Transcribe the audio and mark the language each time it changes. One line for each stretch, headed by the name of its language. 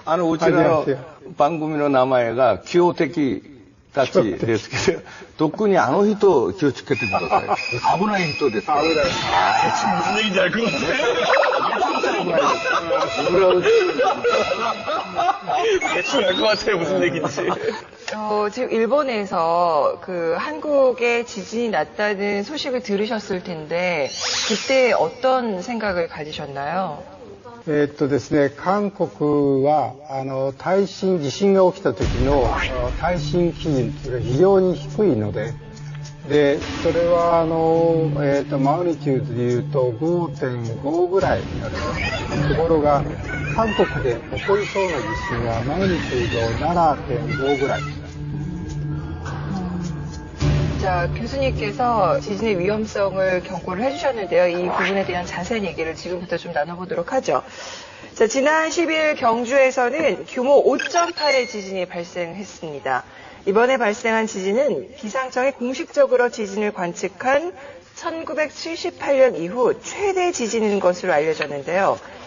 Japanese: うちの番組の名前が強敵たちですけど、特にあの人を気をつけてください。危ない人ですから。危ない。
Korean: 무슨 얘기인지 알 것 같아. 대충 알 것 같아요. 무슨 얘기인지. 지금 일본에서 한국에 지진이 났다는 소식을 들으셨을 텐데 그때 어떤 생각을 가지셨나요?
Japanese: ですね、韓国は地震が起きた時の耐震基準というのが非常に低いので、それはマグニチュードでいうと 5.5 ぐらいになる。ところが韓国で起こりそうな地震はマグニチュード 7.5 ぐらい。
Korean: 자, 교수님께서 지진의 위험성을 경고를 해주셨는데요. 이 부분에 대한 자세한 얘기를 지금부터 좀 나눠보도록 하죠. 자, 지난 10일 경주에서는 규모 5.8의 지진이 발생했습니다. 이번에 발생한 지진은 기상청이 공식적으로 지진을 관측한 1978년 이후 최대 지진인 것으로 알려졌는데요.